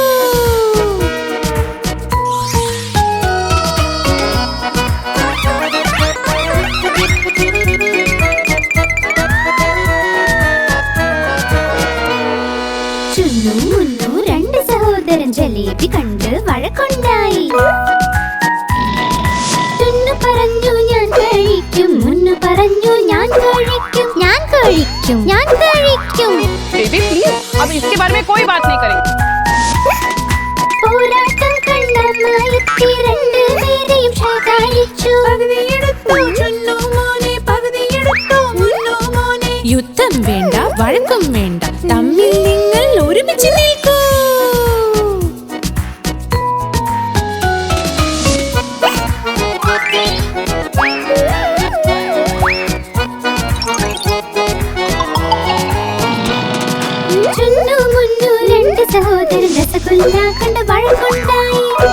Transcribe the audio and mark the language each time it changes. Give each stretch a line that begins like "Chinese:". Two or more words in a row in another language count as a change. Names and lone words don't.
Malayalam: മുന്നു രണ്ട് സഹോദരൻ ജലേബി കണ്ട് വഴക്കുണ്ടായി ചുന്നു പറഞ്ഞു ഞാൻ കഴിക്കും മുന്നു പറഞ്ഞു ഞാൻ കഴിക്കും
Hindi: बेबी प्लीज अब इसके बारे में कोई बात नहीं करेंगे
Malayalam: പോരാട്ടം കണ്ട മായത്തി രണ്ടുപേരെയും ശകാരിച്ചു യുദ്ധം വേണ്ട വഴക്കും വേണ്ട തമ്മിൽ നിങ്ങൾ ഒരുമിച്ച് നിൽക്കൂ ചുന്നു മുന്നു രണ്ട് സഹോദരൻ രസഗുല്ല കണ്ട് വഴക്കുണ്ടായി